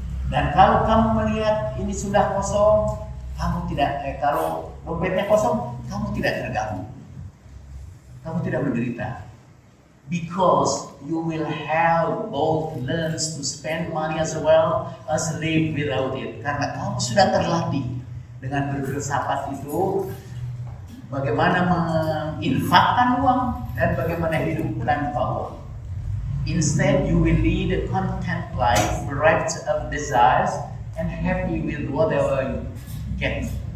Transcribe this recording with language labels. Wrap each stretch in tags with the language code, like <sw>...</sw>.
<id>Dan kalau kamu melihat ini sudah kosong, kamu tidak, kalau dompetnya kosong, kamu tidak terganggu, kamu tidak menderita.</id> <en>Because you will have both learns to spend money as well as live without it.</en> <id>Karena kamu sudah terlatih dengan berfilsafat itu, bagaimana menginfakkan uang dan bagaimana hidup tanpa uang.</id> <en>Instead, you will lead a content life bereft of desires and happy with whatever you get.</en>